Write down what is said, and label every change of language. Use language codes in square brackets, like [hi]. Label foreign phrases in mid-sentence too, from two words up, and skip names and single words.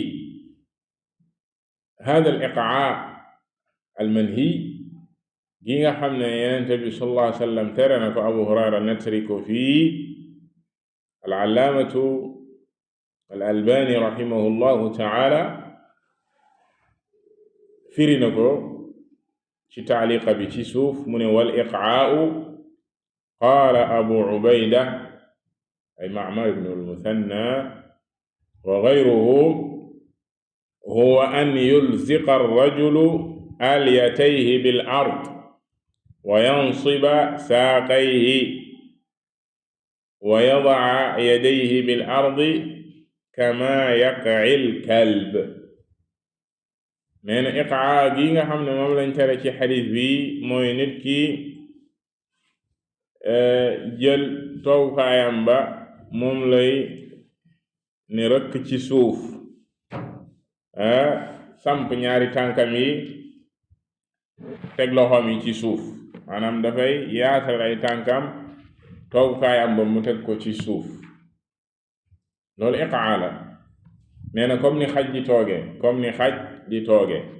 [ar] هذا الإقعاء المنهي [wo] gi nga xam ne yenente bi [ar] صلى الله عليه وسلم [wo] tere na ko abu hurayra nettali ko [ar] في العلامة الألباني رحمه الله تعالى [wo] firi na ko ci taaliqa bi ci suuf mu ne [ar] والإقعاء قال أبو عبيدة أي معمر بن المثنى وغيره هو أن يلزق الرجل أليتيه بالأرض وينصب ساقيه ويضع يديه بالأرض كما يقعي الكلب [wo] nee na iqaa gi nga xam ne moom lañ tere ci xadis bi mooy nit ki jël toogukaayam ba moom lay ne rëkk ci suuf samp ñaari tànkam yi teg loxoom yi ci suuf maanaam dafay yaatal ay tànkam toogukaayam ba mu teg ko ci suuf loolu iqaa la nee na comme ni xaj di tooge